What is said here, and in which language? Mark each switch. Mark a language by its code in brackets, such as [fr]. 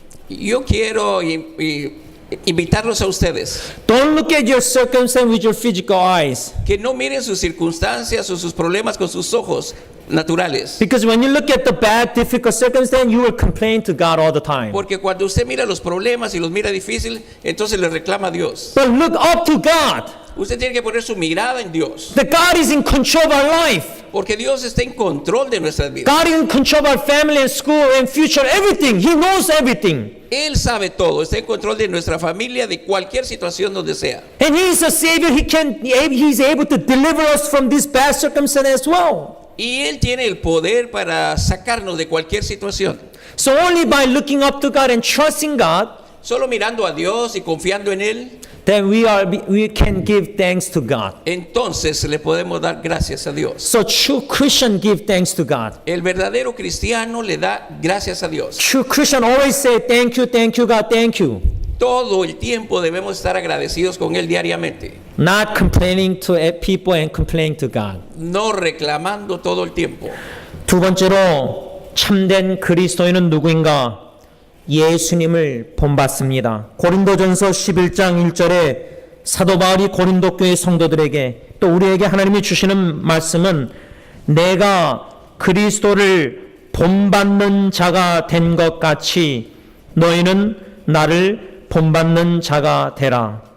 [es] Yo quiero invitarlos a ustedes [en] Don't look at your circumstance with your physical eyes. [es] que no miren sus circunstancias o sus problemas con sus ojos naturales. [en] Because when you look at the bad, difficult circumstance, you will complain to God all the time. [es] Porque cuando usted mira los problemas y los mira difícil, entonces le reclama a Dios. [en] But look up to God. [es] Usted tiene que poner su mirada en Dios. [en] That God is in control of our life. [es] Porque Dios está en control de nuestras vidas. [en] God is in control of our family and school and future, everything. He knows everything. [es] Él sabe todo, está en control de nuestra familia, de cualquier situación donde sea. [en] And He is a Savior. He's able to deliver us from this bad circumstance as well. [es] Y Él tiene el poder para sacarnos de cualquier situación. [en] So only by looking up to God and trusting God, [es] Solo mirando a Dios y confiando en Él, [en] then we can give thanks to God. [es] entonces le podemos dar gracias a Dios. [en] So true Christian give thanks to God. [es] El verdadero cristiano le da gracias a Dios. [en] True Christian always say, thank you, God, thank you. [es] Todo el tiempo debemos estar agradecidos con Él diariamente. [en] Not complaining to people and complaining to God. [es] No reclamando todo el tiempo. [ko] 두 번째로 참된 그리스도인은 누구인가? 예수님을 본받습니다. 고린도전서 11장 1절에 사도 바울이 고린도 교회 성도들에게 또 우리에게 하나님이 주시는 말씀은 내가 그리스도를 본받는 자가 된 것 같이 너희는 나를 본받는 자가 되라.